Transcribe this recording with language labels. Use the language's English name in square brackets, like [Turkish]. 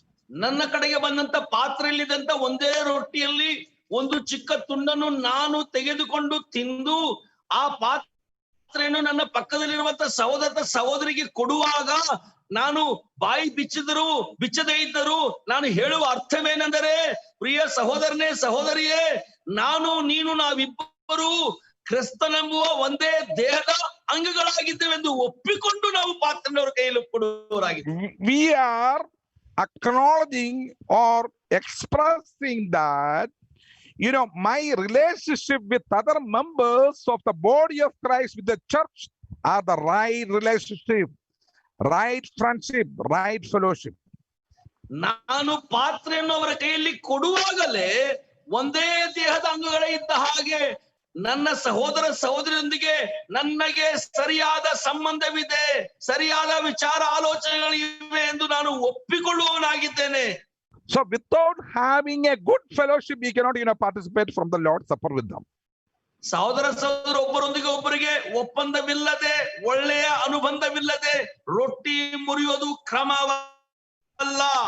[Kannada] ನನ್ನ ಕಡೆಗೆ ಬಂದಂತ ಪಾತ್ರೆಯಲ್ಲಿದ್ದಂತ ಒಂದೇ ರೊಟ್ಟಿಯಲ್ಲಿ ಒಂದು ಚಿಕ್ಕ ತುಂಡನ್ನು ನಾನು ತೆಗೆದುಕೊಂಡು ತಿಂದು ಆ ಪಾತ್ರೆಯನ್ನು ನನ್ನ ಪಕ್ಕದಲ್ಲಿರುವಂತ ಸಹೋದರಿಗೆ ಕೊಡುವಾಗ ನಾನು ಬಾಯಿ ಬಿಚ್ಚದೇ ಇದ್ದರೂ ನಾನು ಹೇಳುವ ಅರ್ಥವೇನೆಂದರೆ, ಪ್ರಿಯ ಸಹೋದರನೇ ಸಹೋದರಿಯೇ, ನೀನು ನಾವಿಬ್ಬರು ಕ್ರಿಸ್ತನೆಂಬುವ ಒಂದೇ ದೇಹದ ಅಂಗಗಳಾಗಿದ್ದೇವೆಂದು ಒಪ್ಪಿಕೊಂಡು ನಾವು ಪಾತ್ರೆಯವರ ಕೈಯಲ್ಲಿ ಕೊಡುವವರಾಗಿದ್ದೇವೆ. [English] We are acknowledging or expressing that, my relationship with other members of the body of Christ, with the church, are the right relationship, right friendship, right fellowship. [Kannada] ನಾನು ಪಾತ್ರೆಯನ್ನು ಅವರ ಕೈಯಲ್ಲಿ ಕೊಡುವಾಗಲೇ ಒಂದೇ ದೇಹದ ಅಂಗಗಳೇ ಇದ್ದ ಹಾಗೆ ನನ್ನ ಸಹೋದರಿಯೊಂದಿಗೆ ನನಗೆ ಸರಿಯಾದ ಸಂಬಂಧವಿದೆ, ಸರಿಯಾದ ವಿಚಾರ ಆಲೋಚನೆಗಳಿವೆ ಎಂದು ನಾನು ಒಪ್ಪಿಕೊಳ್ಳುವವನಾಗಿದ್ದೇನೆ. [English] So without having a good fellowship, we cannot participate from the Lord's Supper with them. [Kannada] ಸಹೋದರ ಒಬ್ಬರೊಂದಿಗೆ ಒಬ್ಬರಿಗೆ ಒಪ್ಪಂದವಿಲ್ಲದೆ, ಒಳ್ಳೆಯ ಅನುಬಂಧವಿಲ್ಲದೆ ರೊಟ್ಟಿ ಮುರಿಯೋದು ಕ್ರಮವಲ್ಲ.